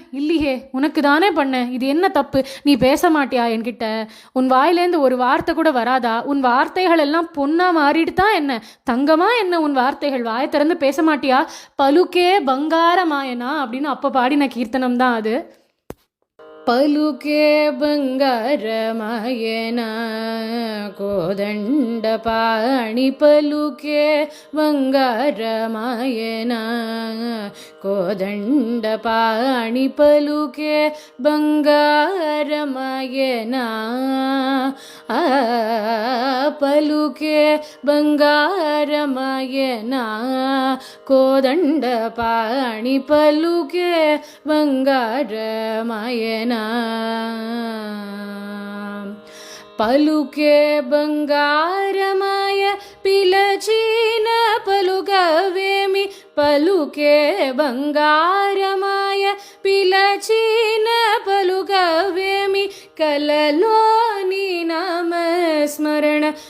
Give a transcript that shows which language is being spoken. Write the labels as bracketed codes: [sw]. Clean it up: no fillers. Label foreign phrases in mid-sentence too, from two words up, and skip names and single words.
[ta] இல்லையே, உனக்கு தானே பண்ணேன். இது என்ன தப்பு? நீ பேச மாட்டியா என்கிட்ட? உன் வாயிலேருந்து ஒரு வார்த்தை கூட வராதா? உன் வார்த்தைகள் எல்லாம் பொண்ணா மாறிட்டு தான் என்ன, தங்கமா என்ன உன் வார்த்தைகள்? வாயை திறந்து பேச மாட்டியா? [te] పలుకే బంగార మాయనా [ta] அப்படின்னு அப்போ பாடின கீர்த்தனம் தான் அது. [te] పలుకే బంగారమాయన కోదండ పాణి పలుకే బంగారమాయన కోదండ పాణి పలుకే బంగారమాయన పలుకే బంగారమాయన కోదండ పాణి పలుకే ಬಂಗಾರಮಾಯನ పలుకే బంగారమాయ పిలచిన పలుకవేమి పలుకే బంగారమాయ పిలచిన పలుకవేమి కలలోని నామస్మరణ